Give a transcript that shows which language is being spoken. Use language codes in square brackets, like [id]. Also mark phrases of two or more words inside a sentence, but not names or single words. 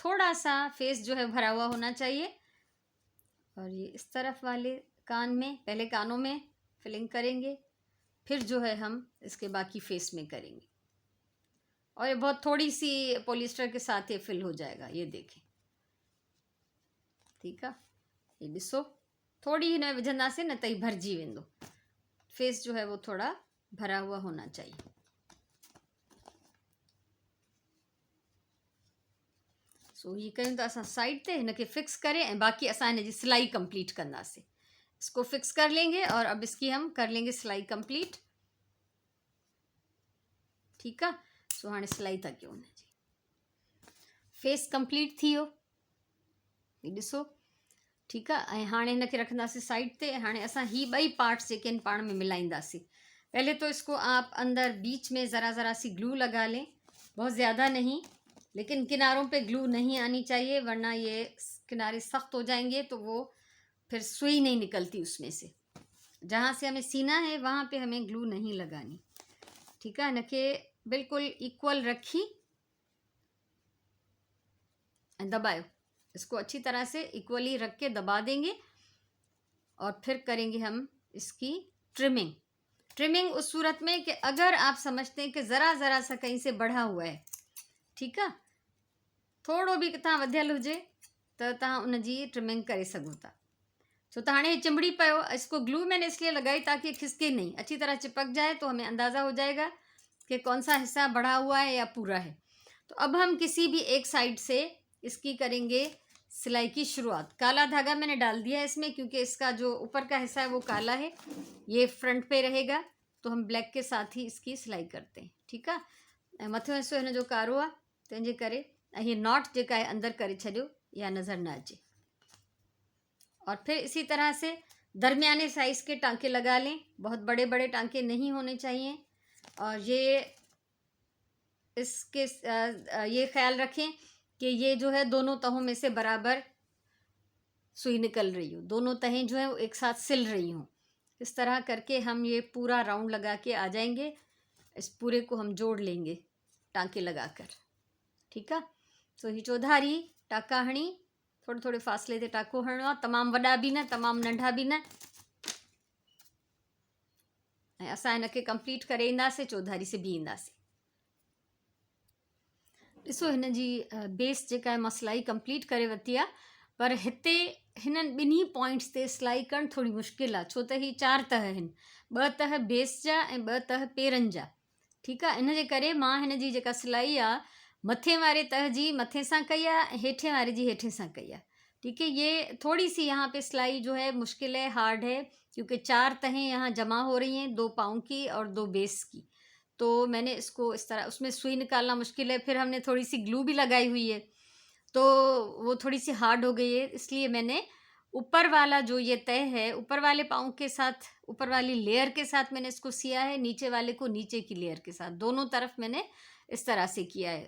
[hi] थोड़ा सा फेस जो है भरा हुआ होना चाहिए। और ये इस तरफ वाले कान में, पहले कानों में फिलिंग करेंगे, फिर जो है हम इसके बाकी फेस में करेंगे। और ये बहुत थोड़ी सी पॉलिएस्टर के साथ ये फिल हो जाएगा, ये देखें। ठीक है, [sd] ये ॾिसो, थोड़ी हिन में विझंदासीं न त ही भरिजी वेंदो। [hi] फेस जो है वो थोड़ा भरा हुआ होना चाहिए। [sd] सो ये कयूं था असां साइड ते हिनखे फिक्स करे ऐं बाक़ी असां हिन जी सिलाई कंप्लीट कंदासीं। [hi] इसको फिक्स कर लेंगे और अब इसकी हम कर लेंगे सिलाई कंप्लीट। ठीक है, [sd] सो हाणे सिलाई था कयूं हुनजी। फेस कंप्लीट थी वियो, ही ॾिसो। [hi] ठीक है, [sd] ऐं हाणे हिनखे रखंदासीं साइड ते। हाणे असां ही ॿई पार्ट्स जेके आहिनि पाण में मिलाईंदासीं। [hi] पहले तो इसको आप अंदर बीच में ज़रा ज़रा सी ग्लू लगा लें, बहुत ज़्यादा नहीं, लेकिन किनारों पे ग्लू नहीं आनी चाहिए वरना ये किनारे सख्त हो जाएंगे तो वो फिर सुई नहीं निकलती उसमें से। जहाँ से हमें सीना है वहाँ पे हमें ग्लू नहीं लगानी। ठीक है, इनके बिल्कुल इक्वल [sd] रखी दबायो, [hi] इसको अच्छी तरह से इक्वली रख के दबा देंगे और फिर करेंगे हम इसकी ट्रिमिंग। ट्रिमिंग उस सूरत में कि अगर आप समझते हैं कि ज़रा ज़रा सा कहीं से बढ़ा हुआ है, ठीक है, [sd] थोड़ो भी तव्हां वधियल हुजे तो तव्हां उन जी ट्रिमिंग करे सघो था। छो तो हाणे चिंबड़ी पयो, [hi] इसको ग्लू मैंने इसलिए लगाई ताकि खिसके नहीं, अच्छी तरह चिपक जाए तो हमें अंदाज़ा हो जाएगा कि कौन सा हिस्सा बढ़ा हुआ है या पूरा है। तो अब हम किसी भी एक साइड से इसकी करेंगे सिलाई की शुरुआत। काला धागा मैंने डाल दिया है इसमें क्योंकि इसका जो ऊपर का हिस्सा है वो काला है, ये फ्रंट पे रहेगा, तो हम ब्लैक के साथ ही इसकी सिलाई करते हैं। ठीक है, [sd] ऐं मथियों हिस्सो हिन जो कारो आहे, तंहिंजे करे ऐं हीअ नॉट जेका आहे अंदरि करे छॾियो या नज़र न अचे। [hi] और फिर इसी तरह से दरमियाने साइज़ के टांके लगा लें, बहुत बड़े बड़े टांके नहीं होने चाहिए। और ये इसके ये ख्याल रखें कि ये जो है दोनों तहों में से बराबर सुई निकल रही हो, दोनों तहें जो है वो एक साथ सिल रही हों। इस तरह करके हम ये पूरा राउंड लगा के आ जाएंगे। इस पूरे को हम जोड़ लेंगे टांके लगाकर। ठीक है, [sd] सो ही चौधारी टाका हणी, थोड़े थोड़े फासले ते टाको हणिणो आहे, तमामु वॾा बि न तमामु नंढा बि न। ऐं असां हिनखे कंप्लीट करे ईंदासीं, चौधारी से बि ईंदासीं। ॾिसो हिन जी बेस जेका आहे मां सिलाई कंप्लीट करे वरिती आहे, पर हिते हिननि ॿिन्ही पॉइंट्स ते सिलाई करणु थोरी मुश्किल आहे, छो त ही 4 तह आहिनि, 2 तह बेस जा ऐं 2 तह पेरनि जा। ठीकु आहे, इन जे करे मां हिन जी जेका सिलाई आहे मथे वारे तह जी मथे सां कई आहे ऐं हेठे वारे जी हेठे सां कई आहे। [hi] ठीक है, ये थोड़ी सी यहाँ पे सिलाई जो है मुश्किल है, हार्ड है, क्योंकि 4 तहें यहाँ जमा हो रही हैं, 2 पाँव की और 2 बेस की। तो मैंने इसको इस तरह, उसमें सुई निकालना मुश्किल है, फिर हमने थोड़ी सी ग्लू भी लगाई हुई है तो वो थोड़ी सी हार्ड हो गई है, इसलिए मैंने ऊपर वाला जो ये तय है ऊपर वाले पाँव के साथ, ऊपर वाली लेयर के साथ मैंने इसको सिया है, नीचे वाले को नीचे की लेयर के साथ, दोनों तरफ मैंने इस तरह से किया है।